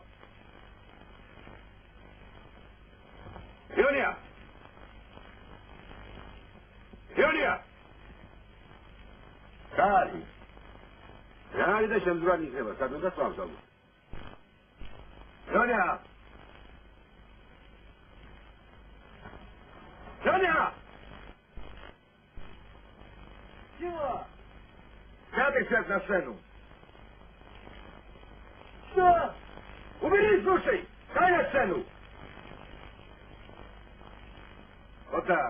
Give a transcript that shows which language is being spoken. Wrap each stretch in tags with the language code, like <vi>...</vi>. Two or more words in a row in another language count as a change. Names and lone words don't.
<ka>იონია! კარი. რა არის და შემდგარი იქნება, სად უნდა სწავლობ? იონია!</ka> <ru>Чего? Запись на сцену. Что? Убери, слушай! Дай на сцену! Вот так.</ru>